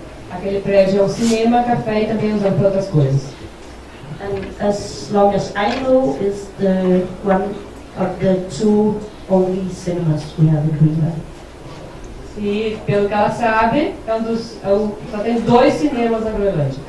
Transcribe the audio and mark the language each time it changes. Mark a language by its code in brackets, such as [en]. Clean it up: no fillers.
[pt] Aquele prédio é um cinema, café e também usado para outras coisas. [en] And as long as I know, is the one of the two only cinemas we have in Greenland. [pt] E, pelo que ela sabe, só tem 2 cinemas na Groelândia.